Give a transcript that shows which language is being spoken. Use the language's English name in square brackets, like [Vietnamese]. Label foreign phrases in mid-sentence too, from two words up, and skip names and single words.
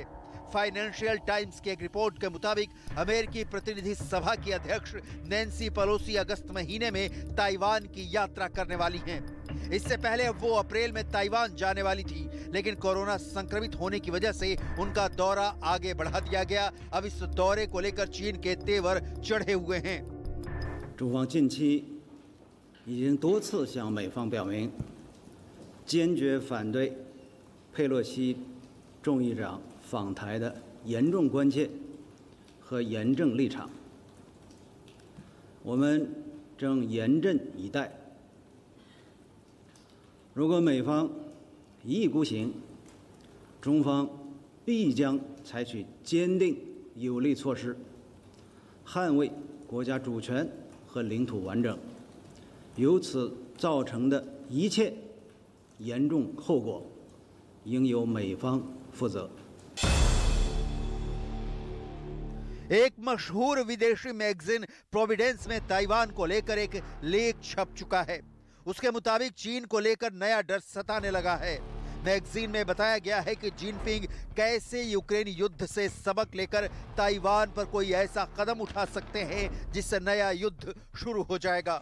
[Hindi] फाइनेंशियल टाइम्स की एक रिपोर्ट के मुताबिक अमेरिकी प्रतिनिधि सभा की अध्यक्ष नैन्सी पेलोसी अगस्त महीने में ताइवान की यात्रा करने वाली हैं। इससे पहले वो अप्रैल में ताइवान जाने वाली थी, लेकिन कोरोना संक्रमित होने की वजह से उनका दौरा आगे बढ़ा दिया गया। अब इस दौरे को लेकर चीन के तेवर चढ़े हुए हैं। [Chinese] 中方近期已经多次向美方表明，坚决反对佩洛西众议长访台的严重关切和严正立场。我们正严阵以待。如果美方一意孤行，中方必将采取坚定有力措施，捍卫国家主权和领土完整。由此造成的一切严重后果，应由美方负责。 [Hindi] एक मशहूर विदेशी मैगजीन प्रोविडेंस में ताइवान को लेकर एक लेख छप चुका है। उसके मुताबिक चीन को लेकर नया डर सताने लगा है। मैगजीन में बताया गया है कि जिनपिंग कैसे यूक्रेन युद्ध से सबक लेकर ताइवान पर कोई ऐसा कदम उठा सकते हैं जिससे नया युद्ध शुरू हो जाएगा।